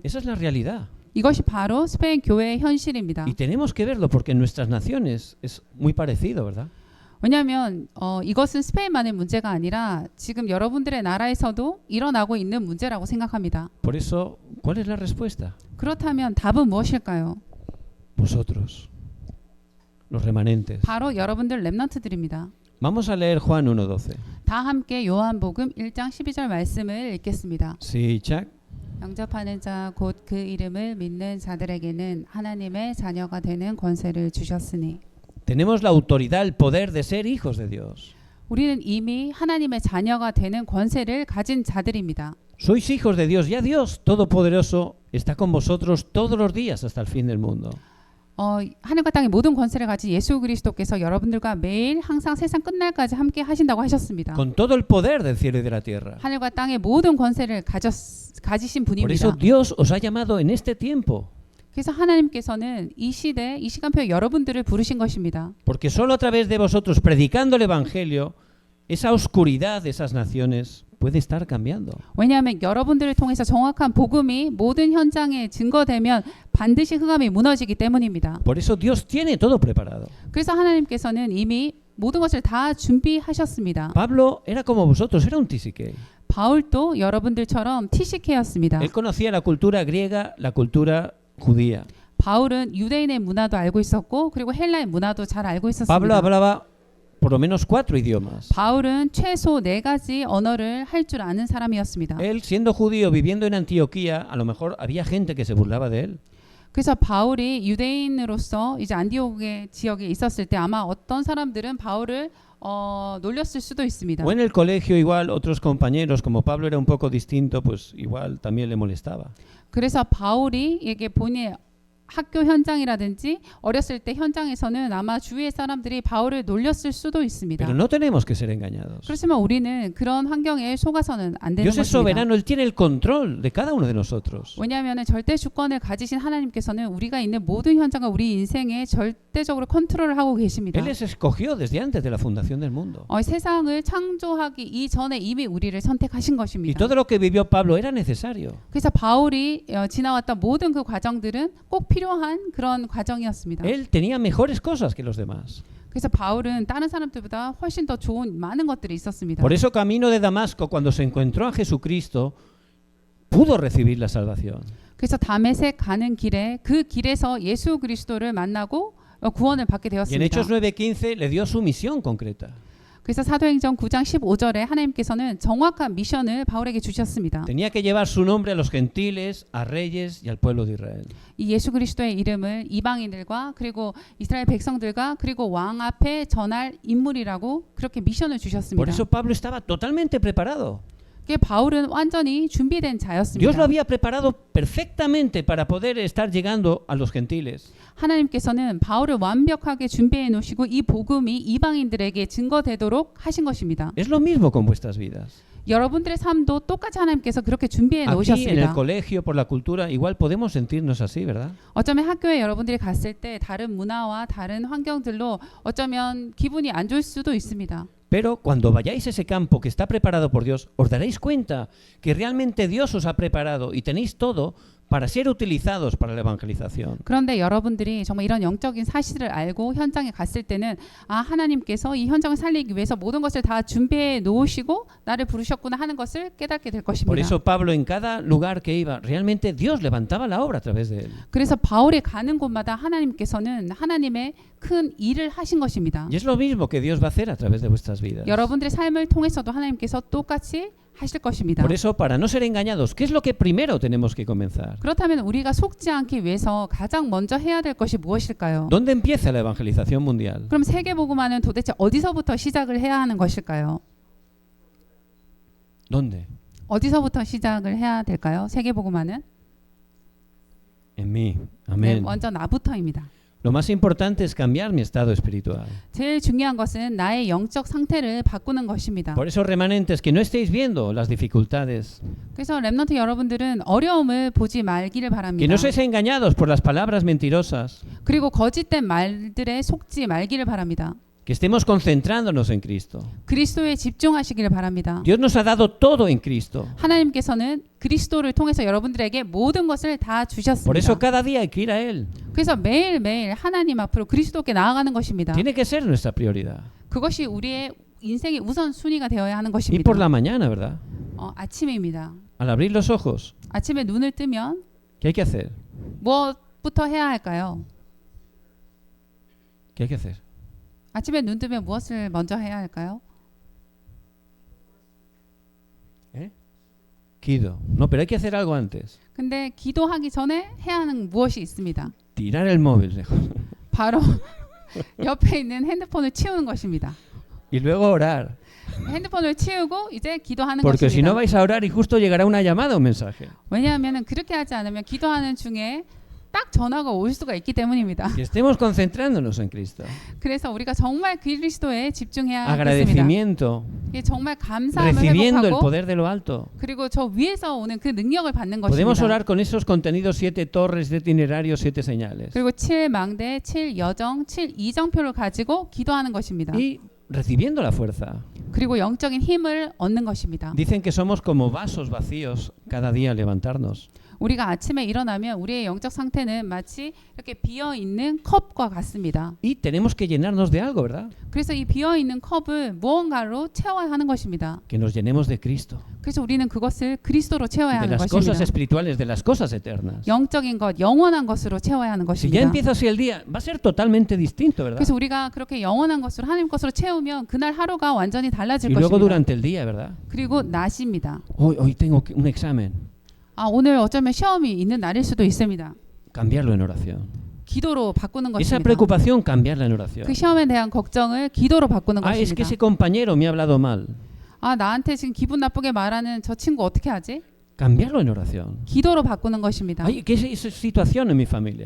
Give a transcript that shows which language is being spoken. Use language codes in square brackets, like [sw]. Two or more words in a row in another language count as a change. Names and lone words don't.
[es] Esa es la realidad. [ko] 이것이 바로 스페인 교회의 현실입니다. [es] Y tenemos que verlo porque en nuestras naciones es muy parecido, ¿verdad? [ko] 왜냐하면 이것은 스페인만의 문제가 아니라 지금 여러분들의 나라에서도 일어나고 있는 문제라고 생각합니다. [es] Por eso, ¿cuál es la respuesta? [ko] 그렇다면 답은 무엇일까요? [es] Vosotros, los remanentes. [ko] 바로 여러분들 렘넌트들입니다. [es] Vamos a leer Juan 1:12. [ko] 다 함께 요한복음 1장 12절 말씀을 읽겠습니다. [es] Sí, Chuck. [ko] 영접하는 자 곧 그 이름을 믿는 자들에게는 하나님의 자녀가 되는 권세를 주셨으니 [es] Tenemos la autoridad, el poder de ser hijos de Dios. [ko] 우리는 이미 하나님의 자녀가 되는 권세를 가진 자들입니다. [es] Sois hijos de Dios. Ya Dios Todopoderoso está con vosotros todos los días hasta el fin del mundo. [ko] 하늘과 땅의 모든 권세를 가진 예수 그리스도께서 여러분들과 매일 항상 세상 끝날까지 함께 하신다고 하셨습니다. [es] Con todo el poder del cielo y de la tierra. [ko] 하늘과 땅의 모든 권세를 가지신 [es] Por eso [ko] 분입니다. [es] Dios os ha llamado en este tiempo. [ko] 그래서 하나님께서는 이 시대, 이 시간표에 여러분들을 부르신 것입니다. [es] Porque solo a través de vosotros, predicando el Evangelio, esa oscuridad de esas naciones puede estar cambiando. [ko] 왜냐하면 여러분들을 통해서 정확한 복음이 모든 현장에 증거되면 반드시 흑암이 무너지기 때문입니다. [es] Por eso Dios tiene todo preparado. [ko] 그래서 하나님께서는 이미 모든 것을 다 준비하셨습니다. [es] Pablo era como vosotros, era un tisique. [ko] 바울도 여러분들처럼 티시케였습니다. [es] Él conocía la cultura griega, la cultura judía. [ko] 바울은 유대인의 문화도 알고 있었고 그리고 헬라의 문화도 잘 알고 있었습니다. [es] Pablo hablaba por lo menos 4 idiomas. [ko] 바울은 최소 4가지 언어를 할 줄 아는 사람이었습니다. [es] Él, siendo judío, viviendo en Antioquía, a lo mejor había gente que se burlaba de él. [ko] 그래서 바울이 유대인으로서 이제 안디옥의 지역에 있었을 때 아마 어떤 사람들은 바울을 놀렸을 수도 있습니다. [es] O en el colegio igual otros compañeros, como Pablo era un poco distinto, pues igual también le molestaba. [ko] 그래서 바울이 이게 본인의 학교 현장이라든지 어렸을 때 현장에서는 아마 주위의 사람들이 바울을 놀렸을 수도 있습니다. [es] Pero no tenemos que ser engañados. [ko] 그렇지만 우리는 그런 환경에 속아서는 안 되는 [es] Dios es [ko] 것입니다. [es] soberano, Él tiene el control de cada uno de nosotros. [ko] 왜냐하면 절대 주권을 가지신 하나님께서는 우리가 있는 모든 현장과 우리 인생에 절대적으로 컨트롤을 하고 계십니다. [es] Él les escogió desde antes de la fundación del mundo. [ko] 세상을 창조하기 이전에 이미 우리를 선택하신 [es] Y [ko] 것입니다. [es] todo lo que vivió Pablo era necesario. [ko] 그래서 바울이 지나왔던 모든 그 과정들은 꼭 필요한 그런 과정이었습니다. [es] Él tenía mejores cosas que los demás. [ko] 그래서 바울은 다른 사람들보다 훨씬 더 좋은 많은 것들이 있었습니다. [es] Por eso camino de Damasco, cuando se encontró a Jesucristo, pudo recibir la salvación. [ko] 그래서 다메섹 가는 길에 그 길에서 예수 그리스도를 만나고 구원을 받게 [es] Y en [ko] 되었습니다. [es] Hechos 9:15 le dio su misión concreta. [ko] 그래서 사도행전 9장 15절에 하나님께서는 정확한 미션을 바울에게 주셨습니다. [es] Tenía que llevar su nombre a los gentiles, a reyes y al pueblo de Israel. [ko] 이 예수 그리스도의 이름을 이방인들과 그리고 이스라엘 백성들과 그리고 왕 앞에 전할 인물이라고 그렇게 미션을 [es] Por [ko] 주셨습니다. [es] eso Pablo estaba totalmente preparado. [ko] 바울은 완전히 준비된 [es] Dios lo [ko] 자였습니다. [es] había preparado perfectamente para poder estar llegando a los gentiles. [ko] 하나님께서는 바울을 완벽하게 준비해 놓으시고 이 복음이 이방인들에게 증거되도록 하신 것입니다. [es] Es lo mismo con vuestras vidas. [ko] 여러분들의 삶도 똑같이 하나님께서 그렇게 준비해 [es] Aquí en el [ko] 놓으셨습니다. [es] colegio, por la cultura, igual podemos sentirnos así, ¿verdad? [ko] 어쩌면 학교에 여러분들이 갔을 때 다른 문화와 다른 환경들로 어쩌면 기분이 안 좋을 수도 있습니다. [es] Pero cuando vayáis a ese campo que está preparado por Dios, os daréis cuenta que realmente Dios os ha preparado y tenéis todo para ser utilizados para la evangelización. [ko] 그런데 여러분들이 정말 이런 영적인 사실을 알고 현장에 갔을 때는 하나님께서 이 현장을 살리기 위해서 모든 것을 다 준비해 놓으시고 나를 부르셨구나 하는 것을 깨닫게 될 [es] Por [ko] 것입니다. [es] eso Pablo en cada lugar que iba, realmente Dios levantaba la obra a través de él. [ko] 그래서 바울이 가는 곳마다 하나님께서는 하나님의 큰 일을 하신 것입니다. [es] Y es lo mismo que Dios va a hacer a través de vuestras vidas. [ko] 여러분들의 삶을 통해서도 하나님께서 똑같이 하실 것입니다. [es] Por eso, para no ser engañados, ¿qué es lo que primero tenemos que comenzar? [ko] 그렇다면 우리가 속지 않기 위해서 가장 먼저 해야 될 것이 무엇일까요? [es] ¿Dónde empieza la evangelización mundial? [ko] 그럼 세계복음화는 도대체 어디서부터 시작을 해야 하는 것일까요? [es] ¿Dónde? [ko] 어디서부터 시작을 해야 될까요? 세계복음화는? [es] En mí. [ko] 네, Amén. 먼저 나부터입니다. [es] Lo más importante es cambiar mi estado espiritual. [ko] 제일 중요한 것은 나의 영적 상태를 바꾸는 것입니다. [es] Por eso, remanentes, que no estéis viendo las dificultades, [ko] 그래서 렘넌트 여러분들은 어려움을 보지 말기를 [es] que [ko] 바랍니다. [es] no seáis engañados por las palabras mentirosas, [ko] 그리고 거짓된 말들에 속지 말기를 바랍니다. [es] que estemos concentrándonos en Cristo. [ko] 그리스도에 집중하시기를 바랍니다. [es] Dios nos ha dado todo en Cristo. [ko] 하나님께서는 그리스도를 통해서 여러분들에게 모든 것을 다 [es] Por eso [ko] 주셨습니다. [es] cada día hay que ir a Él. [ko] 그래서 매일매일 하나님 앞으로 그리스도께 나아가는 것입니다. [es] Tiene que ser nuestra prioridad. [ko] 그것이 우리의 인생의 우선순위가 되어야 하는 [es] Y [ko] 것입니다. [es] por la mañana, ¿verdad? [ko] 아침입니다. [es] Al abrir los ojos, [ko] 아침에 눈을 뜨면 [es] ¿qué hay que hacer? [ko] 무엇부터 해야 할까요? [es] ¿Qué hay que hacer? [ko] 아침에 눈 뜨면 무엇을 먼저 해야 할까요? Kido. [es] No, pero hay que hacer algo antes. [ko] 근데 기도하기 전에 해야 하는 무엇이 있습니다. [es] Tirar el móvil lejos. [ko] 바로 옆에 있는 핸드폰을 치우는 것입니다. [es] y luego orar. [ko] 핸드폰을 치우고 이제 기도하는 [es] Porque si no [ko] 것입니다. [es] vais a orar y justo llegará una llamada o un mensaje. [ko] 왜냐하면 그렇게 하지 않으면 기도하는 중에 딱 전화가 올 수가 있기 때문입니다. [es] Que estemos concentrándonos en Cristo. [ko] 그래서 우리가 정말 그리스도에 집중해야 하겠습니다. [es] Agradecimiento, [ko] 이게 정말 감사함을 [es] recibiendo el [ko] 회복하고 [es] poder de lo alto. [ko] 그리고 저 위에서 오는 그 능력을 받는 [es] Podemos [ko] 것입니다. [es] orar con esos contenidos, 7 torres, 7 itinerarios, 7 señales. [ko] 그리고 7망대, 7여정, 7이정표를 가지고 기도하는 것입니다. [es] Y recibiendo la fuerza. [ko] 그리고 영적인 힘을 얻는 것입니다. [es] Dicen que somos como vasos vacíos cada día al levantarnos. [ko] 우리가 아침에 일어나면 우리의 영적 상태는 마치 이렇게 비어 있는 컵과 같습니다. [es] Y tenemos que llenarnos de algo, ¿verdad? [ko] 그래서 이 비어 있는 컵을 무언가로 채워야 하는 것입니다. [es] Que nos llenemos de Cristo, [ko] 그래서 우리는 그것을 그리스도로 채워야 [es] de [ko] 하는 [es] las cosas [ko] 것입니다. [es] espirituales, de las cosas eternas. [ko] 영적인 것, 영원한 것으로 채워야 하는 [es] Si ya [ko] 것입니다. [es] empieza así el día, va a ser totalmente distinto, ¿verdad? [ko] 그래서 우리가 그렇게 영원한 것으로 하나님 것으로 채우면 그날 하루가 완전히 달라질 [es] Y luego [ko] 것입니다. [es] durante el día, ¿verdad? [ko] 그리고 낮입니다. [es] Hoy tengo un examen. [ko] 오늘 어쩌면 시험이 있는 날일 수도 있습니다. [es] Cambiarlo en oración. [ko] 기도로 바꾸는 [es] Esa [ko] 것입니다. [es] preocupación, cambiarla en oración. [ko] 그 시험에 대한 걱정을 기도로 바꾸는 [es] Es que [ko] 것입니다. [es] ese compañero me ha hablado mal. [ko] 나한테 지금 기분 나쁘게 말하는 저 친구 어떻게 하지? [es] Cambiarlo en oración. [ko] 기도로 바꾸는 것입니다. [es] ¿Qué es esa situación en mi familia?